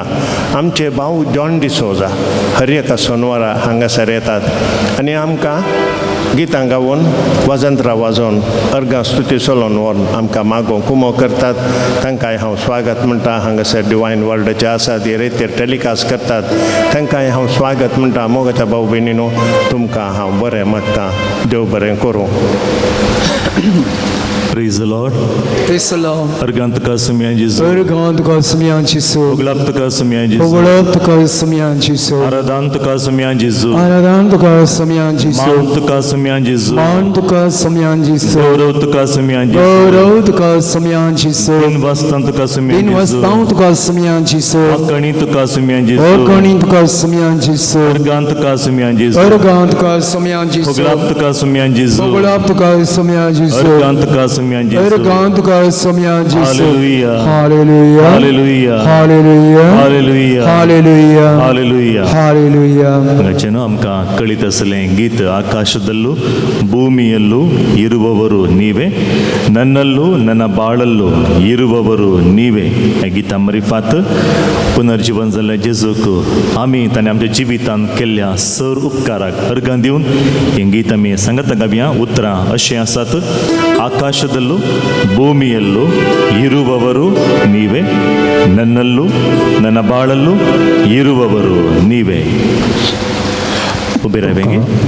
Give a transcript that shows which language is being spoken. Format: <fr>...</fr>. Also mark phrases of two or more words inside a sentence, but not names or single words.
<kok>आमचे भाव जॉन डिसोजा हर एका सोनवारा हांगासर येतात आनी आमकां गितां गावून वाजंत्रां वाजोवन अर्गां स्तुती चलोवन व्हरून आमकां मागोवंक कुमो करतात. तांकांय हांव स्वागत म्हणटा. हांगासर डिवायन वर्ल्डाचे आसात, हे रेतीर टॅलिकास्ट करतात, तांकांय हांव स्वागत म्हणटा. मोगाच्या भाव भयणीनो, तुमकां हांव बरें मागतां. देव बरें करूं.</kok> <en>Praise the Lord. Praise the Lord.</en> <kok>Argant ka sumyan Jesus. Argant ka sumyan Jesus. Oglapt ka sumyan Jesus. Oglapt ka sumyan Jesus. Aradant ka sumyan Jesus. Aradant ka sumyan Jesus. Mant ka sumyan Jesus. Mant ka sumyan Jesus. Gaurav ka sumyan Jesus. Gaurav ka sumyan Jesus. Din vastant ka sumyan Jesus. Din vastant ka sumyan Jesus. Akanit ka sumyan Jesus. Akanit ka sumyan Jesus. Argant ka sumyan Jesus. Argant ka sumyan Jesus. Oglapt ka sumyan Jesus. Oglapt ka sumyan Jesus. Argant ka sumyan Jesus. Argant ka sumyan Jesus. Hallelujah. Hallelujah. Hallelujah. Hallelujah. Hallelujah. Hallelujah. Hallelujah. Hallelujah. गचनु आमकां कळितसले गीत</kok> <kn>ಆಕಾಶದಲ್ಲೂ ಭೂಮಿಯಲ್ಲೂ ಇರುವವರು ನೀವೇ, ನನ್ನಲ್ಲೂ ನನ್ನ ಬಾಳಲ್ಲೂ ಇರುವವರು ನೀವೇ.</kn> <kok>गीता मरिफात पुनर्जीवन जाल्ल्या जेजूक आमी ताणें आमच्या जिवितांत केल्ल्या सर उपकाराक अर्गां दिवन ही गीत आमी सांगत गावया. उतरां अशीं आसात.</kok> <kn>ಆಕಾಶದಲ್ಲೂ ಭೂಮಿಯಲ್ಲೂ ಇರುವವರು ನೀವೇ, ನನ್ನಲ್ಲೂ ನನ್ನ ಬಾಳಲ್ಲೂ ಇರುವವರು ನೀವೇ. उबेरावेगे</kn>